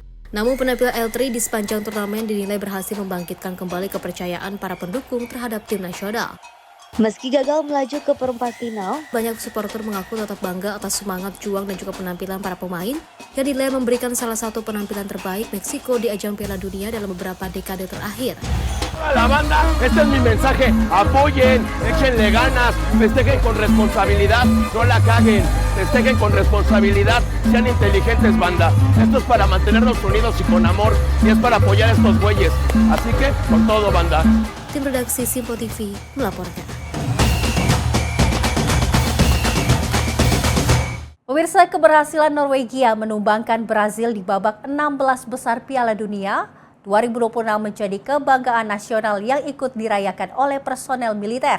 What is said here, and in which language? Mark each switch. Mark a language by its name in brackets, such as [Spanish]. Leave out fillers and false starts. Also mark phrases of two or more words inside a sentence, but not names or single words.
[Indonesian] Namun penampilan L3 di sepanjang turnamen dinilai berhasil membangkitkan kembali kepercayaan para pendukung terhadap tim nasional. Meski gagal melaju ke perempat final, banyak supporter mengaku tetap bangga atas semangat juang dan juga penampilan para pemain yang dinilai memberikan salah satu penampilan terbaik Meksiko di ajang Piala Dunia dalam beberapa dekade terakhir. [Spanish] La banda, este es mi mensaje, apoyen, échenle ganas, festejen con responsabilidad, no la caguen, festejen con responsabilidad, sean inteligentes banda, esto es para mantenernos unidos y con amor, y es para apoyar a estos güeyes, así que con todo banda. [Indonesian] Tim redaksi Simpo TV melaporkan. Pemirsa, keberhasilan Norwegia menumbangkan Brazil di babak 16 besar Piala Dunia 2026 menjadi kebanggaan nasional yang ikut dirayakan oleh personel militer.